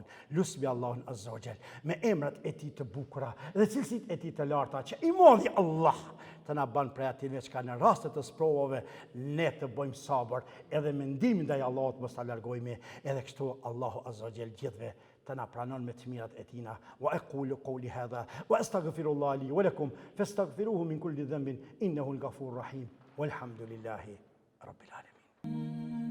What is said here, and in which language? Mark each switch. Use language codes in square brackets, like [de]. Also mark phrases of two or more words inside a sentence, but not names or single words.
[sq] Lusmi Allahun [ar] عز وجل [sq] me emrat e tij të bukura dhe cilësitë e tij të larta, që i madhi Allah të na bën prej atyre që në raste të sprovave ne të bëjmë sabër, edhe mendimin ndaj Allahut mos ta largojmë, edhe kështu Allahu [ar] عز وجل [sq] gjithve të na pranon me të mirat e tina. [ar] وأقول قولي هذا وأستغفر الله لي ولكم فاستغفروه من كل ذنب إنه الغفور الرحيم. والحمد لله رب العالمين.